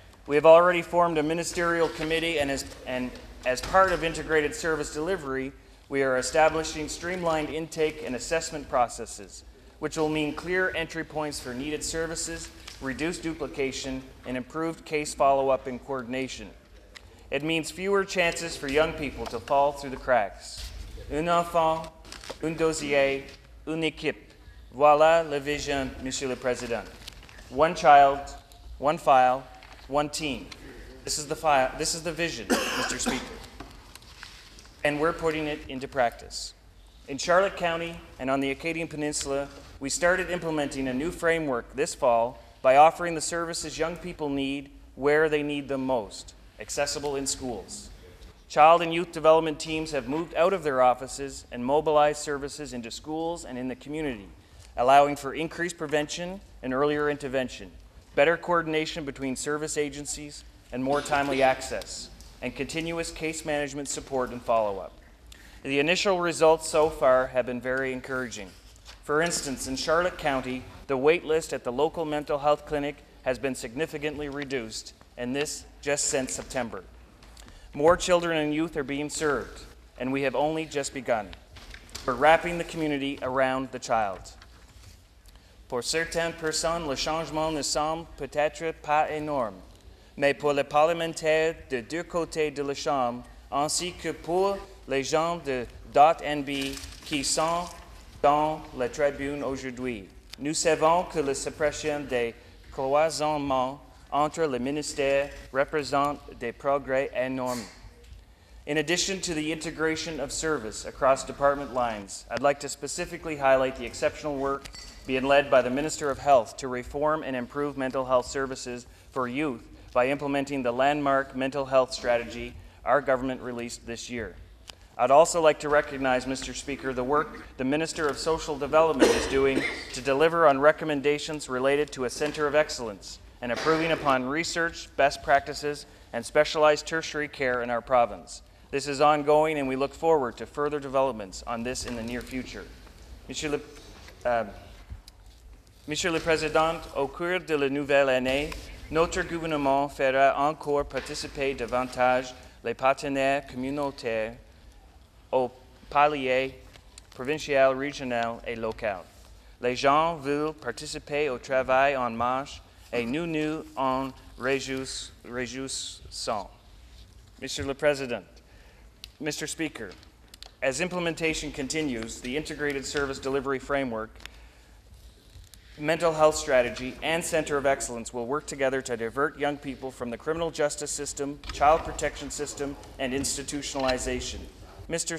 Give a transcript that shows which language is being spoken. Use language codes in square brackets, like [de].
[en] We have already formed a ministerial committee, and as part of integrated service delivery, we are establishing streamlined intake and assessment processes, which will mean clear entry points for needed services, reduced duplication, and improved case follow-up and coordination. It means fewer chances for young people to fall through the cracks. [fr] Un enfant, un dossier, une équipe. Voilà la vision, Monsieur le Président. [en] One child, one file, one team. This is the vision, Mr. Speaker. And we're putting it into practice. In Charlotte County and on the Acadian Peninsula, we started implementing a new framework this fall by offering the services young people need where they need them most, accessible in schools. Child and youth development teams have moved out of their offices and mobilized services into schools and in the community, allowing for increased prevention and earlier intervention, better coordination between service agencies, and more timely access, and continuous case management support and follow-up. The initial results so far have been very encouraging. For instance, in Charlotte County, the wait list at the local mental health clinic has been significantly reduced, and this just since September. More children and youth are being served, and we have only just begun. We're wrapping the community around the child. [fr] Pour certaines personnes, le changement ne semble peut-être pas énorme, mais pour les parlementaires de deux côtés de la Chambre, ainsi que pour les gens de .NB qui sont dans la tribune aujourd'hui, nous savons que la suppression des cloisonnements entre les ministères représente des progrès énormes. [en] In addition to the integration of service across department lines, I'd like to specifically highlight the exceptional work being led by the Minister of Health to reform and improve mental health services for youth by implementing the landmark mental health strategy our government released this year. I'd also like to recognize, Mr. Speaker, the work the Minister of Social Development is doing to deliver on recommendations related to a Center of Excellence and improving upon research, best practices, and specialized tertiary care in our province. This is ongoing, and we look forward to further developments on this in the near future. [fr] Monsieur le Président, au cours de la nouvelle année, notre gouvernement fera encore participer davantage les partenaires communautaires au palier provincial, régional et local. Les gens veulent participer au travail en marche et nous nous en réjouissons. [en] Mr. [fr] le President, [en] Mr. Speaker, as implementation continues, the Integrated Service Delivery Framework, Mental Health Strategy, and Center of Excellence will work together to divert young people from the criminal justice system, child protection system, and institutionalization. Mr.